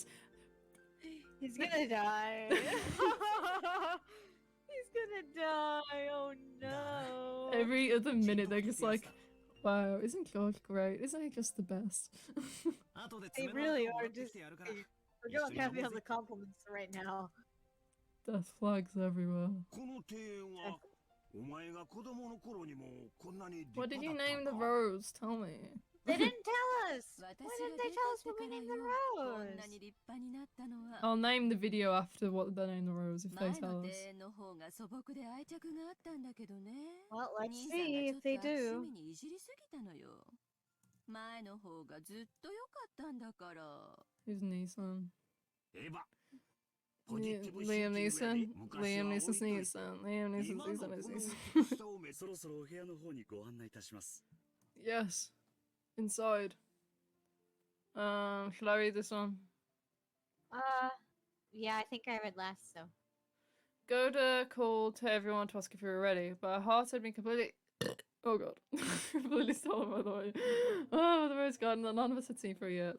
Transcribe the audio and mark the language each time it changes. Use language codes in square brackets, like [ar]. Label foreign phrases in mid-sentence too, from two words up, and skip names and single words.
[en] He's gonna die. He's gonna die. Oh no. Every other minute, they're just like, wow, isn't York great? Isn't he just the best? They really are just. We're going heavy on the compliments right now. Death flags everywhere. [ja] この庭園はお前が子供の頃にもこんなに立 [en] What [ja] 派 [en] did [ja] だ [en] you [ja] った [en] name [ja] の [en] the [ja] か [en] rose? Tell me. They didn't tell us. Why didn't they tell us what we named the rose? I'll name the video after what they name the rose if they tell us. Well, let's see if they do. [ja] 前の方がずっと良かったんだから。 [en] Who's Neeson? [ja] エヴァ [en] Liam Neeson? Liam Neeson's Neeson. Liam Neeson's Neeson is Neeson. [ja] そろそろお部屋の方にご案内いたします [en] Yes. Inside. Shall I read this one? Yeah, I think I read last, so. Goda called to everyone to ask if we were ready, but our hearts had been completely. Oh god. Completely stolen by the way. Oh, the rose garden that none of us had seen for a year.